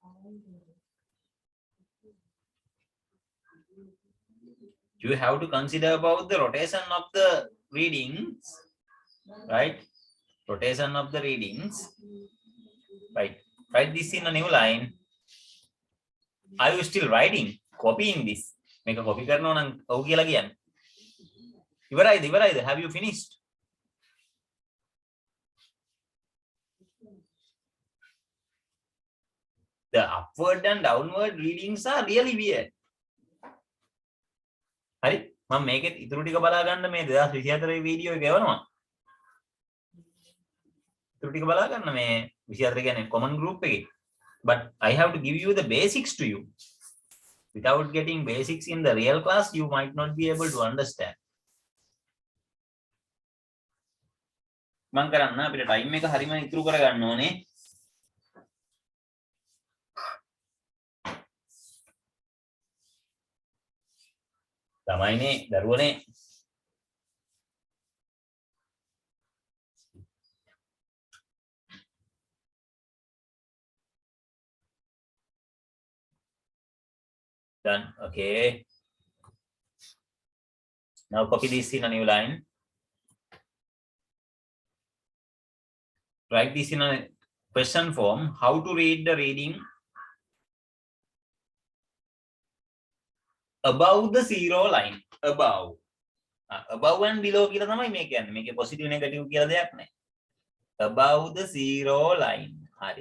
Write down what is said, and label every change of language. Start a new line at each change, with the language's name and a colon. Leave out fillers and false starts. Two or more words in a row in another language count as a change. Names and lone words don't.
English: You have to consider about the rotation of the readings, right? Rotation of the readings, right? Write this in a new line. Are you still writing? Copying this? Make a copy
Sinhala: කරනවා නම් ඔව් කියලා කියන්න. ඉවරයිද?
English: Have you finished? The upward and downward readings are really weird.
Sinhala: හරි මම මේකෙත් ඉතුරු ටික බලා ගන්න මේ 2024 වීඩියෝ එක එවනවා. ඉතුරු ටික බලා ගන්න මේ 24 කියන්නේ
English: common group
Sinhala: එකේ.
English: But I have to give you the basics to you. Without getting basics in the real class, you might not be able to understand.
Sinhala: මම කරන්න අපිට ටයිම් එක හරියම ඉතුරු කරගන්න ඕනේ. තමයිනේ දරුවනේ.
English: Done. Okay. Now copy this in a new line. Write this in a question form. How to read the reading above the zero line. Above. Above and below
Sinhala: කියලා තමයි මේ කියන්නේ. මේකේ
English: positive negative
Sinhala: කියලා දෙයක් නැහැ.
English: Above the zero line.
Sinhala: හරි.